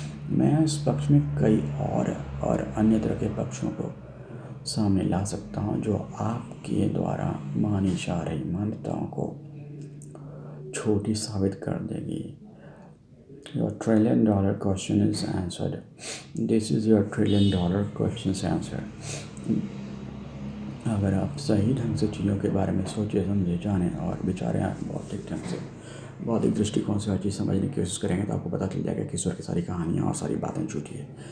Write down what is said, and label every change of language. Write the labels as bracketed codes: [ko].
[hi] मैं इस पक्ष में कई और अन्य तरह के पक्षों को सामने ला सकता हूँ जो आपके द्वारा मानी जा रही मान्यताओं को छोटी साबित कर देगी। [en] Your $1 trillion question is answered. This is your $1 trillion question answered. [hi] अगर आप सही ढंग से चीज़ों के बारे में सोचे, समझे, जानें और विचारें बौद्धिक ढंग से, बौद्धिक दृष्टिकोण से हर चीज़ समझने की कोशिश करेंगे तो आपको पता चल जाएगा कि ईश्वर की सारी कहानियाँ और सारी बातें झूठी है।